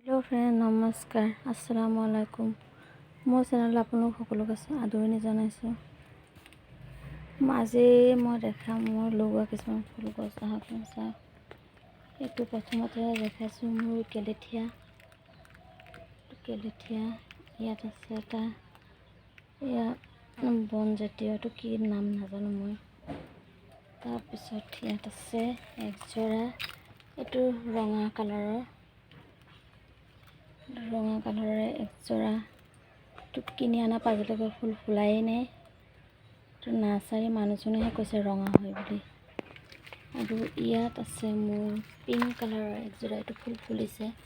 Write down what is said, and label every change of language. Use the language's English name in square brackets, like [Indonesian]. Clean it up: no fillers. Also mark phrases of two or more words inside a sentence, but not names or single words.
[English] hello friend [Assamese] নমস্কাৰ [Arabic] السلام عليكم [Assamese] মোৰ চেনেল আপলোক সকলোক আদৰণি जानाइছোঁ আজি মই দেখাম মই লগোৱা কিছুমান ফুল গছ আহক চাওক এইটো প্ৰথমতে দেখাইছোঁ মোৰ কেলেথিয়া ইয়াত আছে এটা বনজাতীয়টো কি নাম নাজানো মই তাৰপিছত ইয়াত আছে একজোৰা এইটো ৰঙা কালাৰৰ একজোৰা তো কিনি আনা পাজলৈকে ফুল ফুলাই নাই তো নাৰ্সাৰী মানুহজনেহে কৈছে ৰঙা হয় বুলি আৰু ইয়াত আছে মোৰ পিংক কালাৰৰ একজোৰা এইটো ফুল ফুলিছে